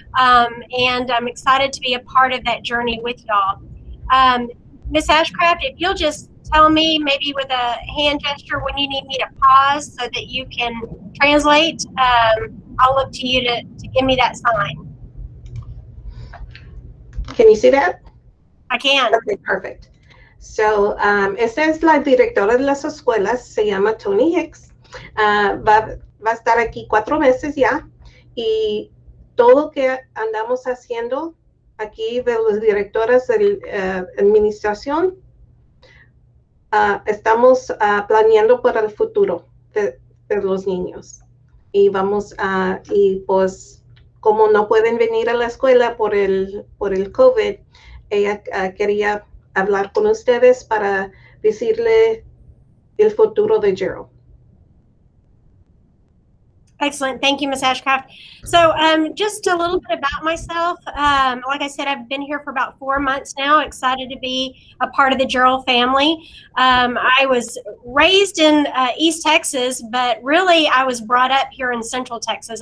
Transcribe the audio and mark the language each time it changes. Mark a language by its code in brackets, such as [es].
[en] And I'm excited to be a part of that journey with y'all. Ms. Ashcraft, if you'll just tell me maybe with a hand gesture when you need me to pause so that you can translate, I'll look to you to give me that sign. Can you see that? I can. Okay, perfect. [es] So, esta es la directora de las escuelas, se llama Tony Hicks. Va a estar aquí 4 meses ya, y todo que andamos haciendo aquí de las directoras de administración, estamos planeando para el futuro de los niños. Y y pues, como no pueden venir a la escuela por el COVID, ella quería hablar con ustedes para decirle el futuro de Jarrell. [en] Excellent. Thank you, Ms. Ashcraft. So just a little bit about myself. Like I said, I've been here for about 4 months now. Excited to be a part of the Jarrell family. I was raised in East Texas, but really I was brought up here in Central Texas.